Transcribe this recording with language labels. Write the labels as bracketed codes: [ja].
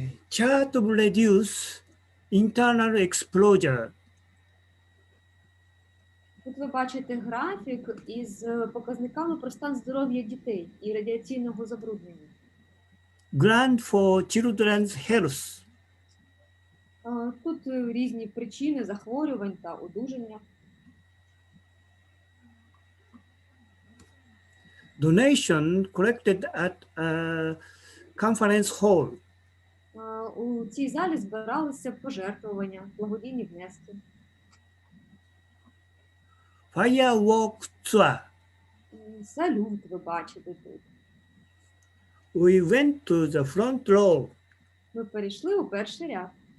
[en] Chart of reduce internal exposure. [uk] Тут ви бачите графік із показниками про стан здоров'я дітей і радіаційного забруднення. [en] Grant for children's health. [uk] Тут різні причини захворювань та одужання. [en] Donation collected at a conference hall. [uk] У цій залі збиралися пожертвування, благодійні внески. [en] Firework tour. [uk] Салют ви бачите тут. [en] We went to the front row. [uk] Ми перейшли у перший ряд.